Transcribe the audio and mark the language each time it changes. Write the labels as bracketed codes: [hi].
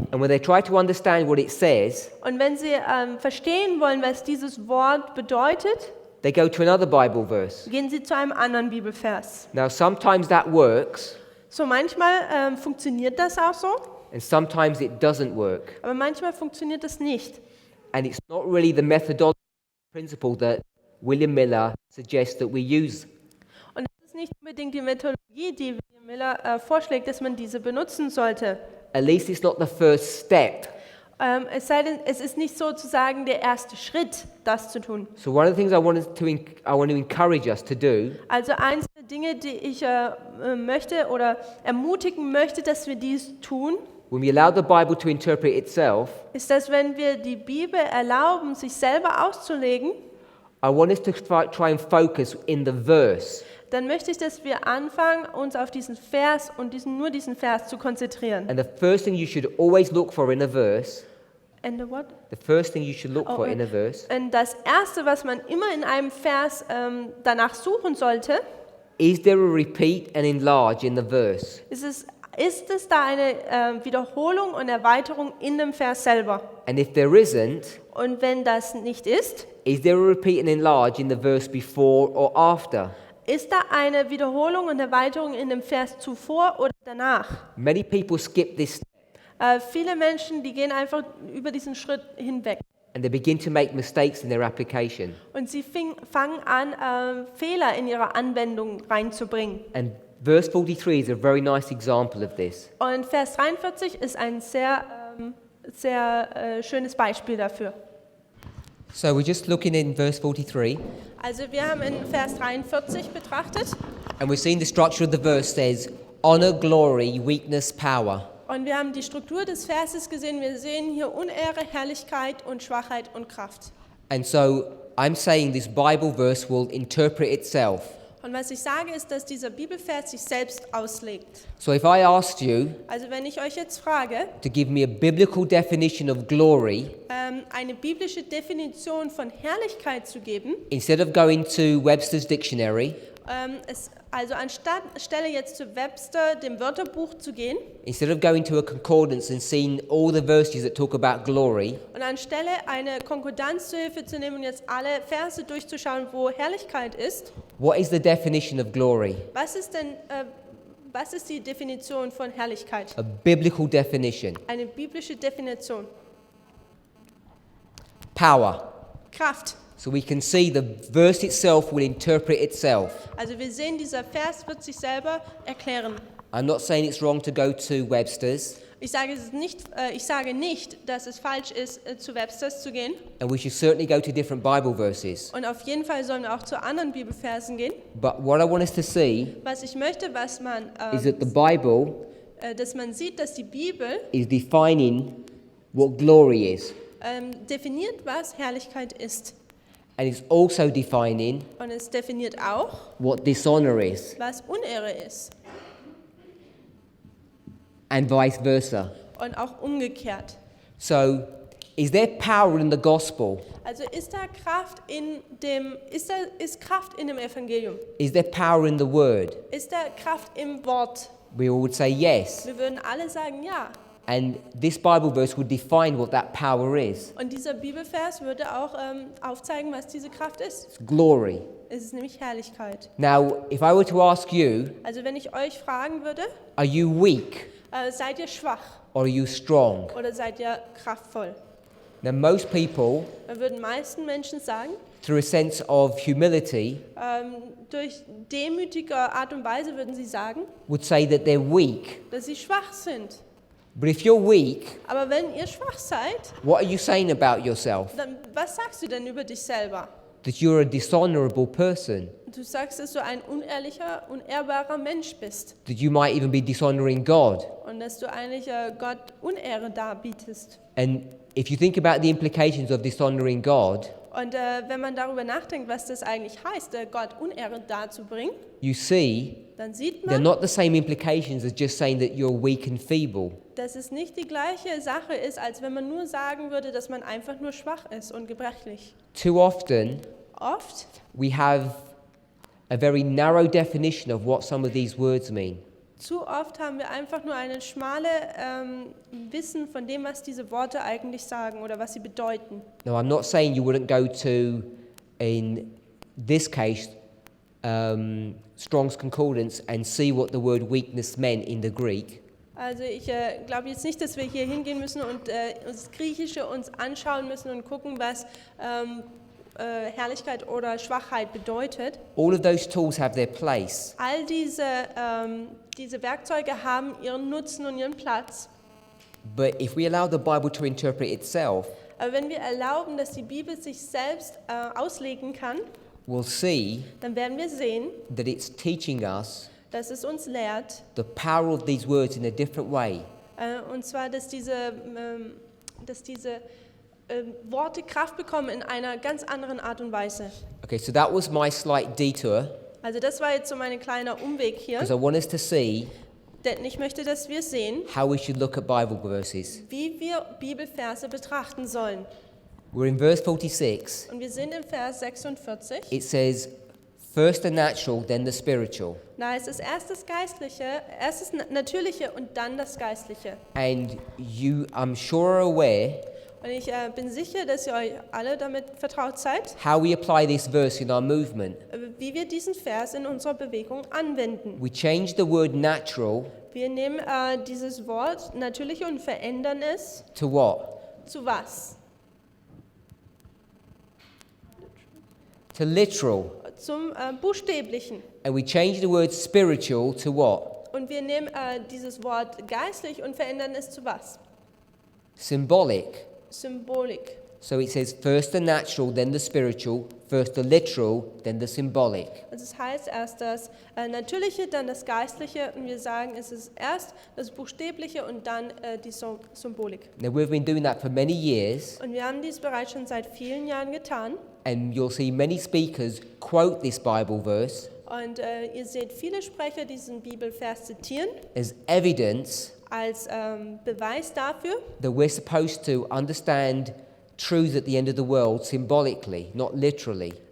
[en] and when they try to understand what it says, [de] Und wenn sie verstehen wollen, was dieses Wort bedeutet, [en] they go to another Bible verse. [de] gehen sie zu einem anderen Bibelvers. [en] Now, sometimes that works, [de] So manchmal funktioniert das auch so, [en] and sometimes it doesn't work. [de] aber manchmal funktioniert das nicht. [en] And it's not really the methodology principle that William Miller suggests that we use. [de] Und das ist nicht unbedingt die Methodologie, die William Miller vorschlägt, dass man diese benutzen sollte. [en] At least it's not the first step. [de] Es sei denn, es ist nicht sozusagen der erste Schritt, das zu tun. [en] So one of the things I want to encourage us to do [de] Also eins der Dinge, die ich möchte oder ermutigen möchte, dass wir dies tun, [en] when we allow the Bible to interpret itself, [de] ist, dass wenn wir die Bibel erlauben, sich selber auszulegen, [en] I want us to try and focus in the verse. [de] dann möchte ich, dass wir anfangen, uns auf diesen Vers und nur diesen Vers zu konzentrieren. [en] And the first thing you should always look for in a verse, And the what? the first thing you should look for in a verse, [de] Und das Erste, was man immer in einem Vers danach suchen sollte, [en] is there a repeat and enlarge in the verse? [de] ist es da eine Wiederholung und Erweiterung in dem Vers selber? [en] And if there isn't, [de] Und wenn das nicht ist, [en] is there a repeat and enlarge in the verse before or after? [de] ist da eine Wiederholung und Erweiterung in dem Vers zuvor oder danach? [en] Many people skip this [de] Viele Menschen, die gehen einfach über diesen Schritt hinweg. [en] and they begin to make mistakes in their application. [de] Und sie fangen an, Fehler in ihre Anwendung reinzubringen. [en] And verse 43 is a very nice example of this. [de] Und Vers 43 ist ein sehr schönes Beispiel dafür. [en] So we're just looking in verse 43, [de] Also wir haben in Vers 43 betrachtet [en] and we're seeing the structure of the verse says, honor, glory, weakness, power. [de] und wir haben die Struktur des Verses gesehen. Wir sehen hier Unehre, Herrlichkeit und Schwachheit und Kraft. [en] And so I'm saying this Bible verse will interpret itself. [de] Und was ich sage, ist, dass dieser Bibelvers sich selbst auslegt. [en] So if I asked you [de] Also wenn ich euch jetzt frage, [en] to give me a biblical definition of glory, [de] eine biblische Definition von Herrlichkeit zu geben, [en] instead of going to Webster's dictionary, [de] also anstelle jetzt zu Webster, dem Wörterbuch zu gehen, [en] instead of going to a concordance and seeing all the verses that talk about glory, [de] und anstelle eine Konkordanz zur Hilfe zu nehmen und jetzt alle Verse durchzuschauen, wo Herrlichkeit ist, [en] what is the definition of glory? [de] was ist die Definition von Herrlichkeit? [en] A biblical definition. [de] Eine biblische Definition. [en] Power. [de] Kraft. [en] So we can see the verse itself will interpret itself. [de] Also wir sehen, dieser Vers wird sich selber erklären. [en] I'm not saying it's wrong to go to Webster's, [de] Ich sage nicht, dass es falsch ist, zu Websters zu gehen. [en] and we should certainly go to different Bible verses. [de] Und auf jeden Fall sollen wir auch zu anderen Bibelversen gehen. [en] But what I want us to see [de] Was ich möchte, was man, [en] is that the Bible [de] dass man sieht, dass die Bibel [en] is defining what glory is, [de] definiert, was Herrlichkeit ist. [en] and it's also defining [de] Und es definiert auch, [en] what dishonor is, [de] was Unehre ist. [en] and vice versa. [de] Und auch umgekehrt. [en] So, is there power in the gospel? [de] Also ist Kraft in dem Evangelium? [en] Is there power in the word? [de] Ist da Kraft im Wort? [en] We all would say yes. [de] Wir würden alle sagen ja. [en] And this Bible verse would define what that power is. [de] Und dieser Bibelvers würde auch aufzeigen, was diese Kraft ist. [en] It's glory. [de] Es ist nämlich Herrlichkeit. [en] Now, if I were to ask you, [de] Also wenn ich euch fragen würde, [en] are you weak [de] seid ihr schwach [en] or are you strong? [de] oder seid ihr kraftvoll? [en] Now, most people, [de] dann würden meisten Menschen sagen, [en] through a sense of humility, [de] durch demütige Art und Weise würden sie sagen, [en] would say that they're weak. [de] dass sie schwach sind. [en] But if you're weak, [de] Aber wenn ihr schwach seid, [en] what are you saying about yourself? [de] dann was sagst du denn über dich selber? [en] That you're a dishonorable person. [de] Du sagst, dass du ein unehrlicher, unehrbarer Mensch bist [en] That you might even be dishonoring God. [de] und dass du eigentlich Gott Unehre darbietest. [en] And if you think about the implications of dishonoring God, [de] Und wenn man darüber nachdenkt, was das eigentlich heißt, Gott Unehre darzubringen, [en] you see [de] dann sieht [en] they're [de] man, [en] not the same implications as just saying that you're weak and feeble. [de] dass es nicht die gleiche Sache ist, als wenn man nur sagen würde, dass man einfach nur schwach ist und gebrechlich. [en] Too often, [de] Oft [en] we have a very narrow definition of what some of these words mean. [de] Zu oft haben wir einfach nur eine schmale Wissen von dem, was diese Worte eigentlich sagen oder was sie bedeuten. [en] Now, I'm not saying you wouldn't go to, in this case, Strong's Concordance and see what the word weakness meant in the Greek. [de] Also ich glaube jetzt nicht, dass wir hier hingehen müssen und uns das Griechische uns anschauen müssen und gucken, was Herrlichkeit oder Schwachheit bedeutet. [en] All of those tools have their place. [de] All diese Werkzeuge haben ihren Nutzen und ihren Platz. [en] But if we allow the Bible to interpret itself, [de] Aber wenn wir erlauben, dass die Bibel sich selbst auslegen kann, [en] we'll see [de] dann werden wir sehen, [en] that it's teaching us [de] dass es uns lehrt, [en] the power of these words in a different way. [de] und zwar, dass diese Worte Kraft bekommen in einer ganz anderen Art und Weise. [en] Okay, so that was my slight detour, [de] Also das war jetzt so mein kleiner Umweg hier, [en] because I want us to see [de] denn ich möchte, dass wir sehen, [en] how we should look at Bible verses. [de] wie wir Bibelverse betrachten sollen. [en] We're in verse 46. [de] Und wir sind im Vers 46. [en] It says, first the natural, then the spiritual. [de] Da heißt es erst das Natürliche und dann das Geistliche. [en] And you, I'm sure, are aware [de] Und ich bin sicher, dass ihr euch alle damit vertraut seid, [en] how we apply this verse in our movement. [de] wie wir diesen Vers in unserer Bewegung anwenden. [en] We change the word natural [de] Wir nehmen dieses Wort Natürliche und verändern es [en] to what? [de] zu was? [en] To literal. [de] Zum Buchstäblichen. [en] And we change the word spiritual to what? [de] Und wir nehmen dieses Wort geistlich und verändern es zu was? [en] Symbolic. [de] Symbolik. [en] So it says first the natural, then the spiritual, first the literal, then the symbolic. [de] Also es heißt erst das Natürliche, dann das Geistliche und wir sagen, es ist erst das Buchstäbliche und dann die Symbolik. [en] Now we've been doing that for many years, [de] Und wir haben dies bereits schon seit vielen Jahren getan. [en] and you'll see many speakers quote this Bible verse [de] Und ihr seht viele Sprecher diesen Bibelvers zitieren [en] as evidence [de] als Beweis dafür, [en] that we're supposed to understand truths at the end of the world symbolically, not literally.